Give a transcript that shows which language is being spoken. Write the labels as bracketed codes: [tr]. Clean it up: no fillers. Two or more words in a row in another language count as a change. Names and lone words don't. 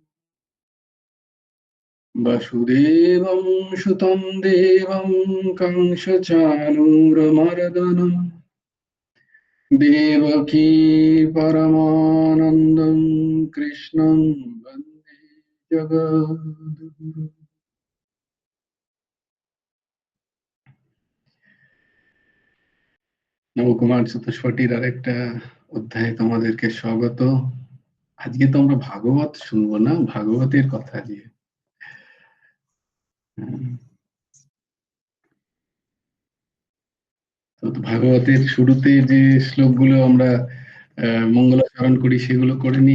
[sa] वसुदेवं सुतं देवं कंसचाणूरमर्दनं, देवकी परमानन्दं कृष्णं वन्दे जगद्गुरुम्। [bn] নবকুমার চতুষ্পটির আরেকটা অধ্যায়ে তোমাদেরকে স্বাগত। আজকে তো আমরা ভাগবত শুনবো না, ভাগবতের কথা দিয়ে। তো ভাগবতের শুরুতে যে শ্লোকগুলো আমরা মঙ্গলাচরণ করি সেগুলো করে নি।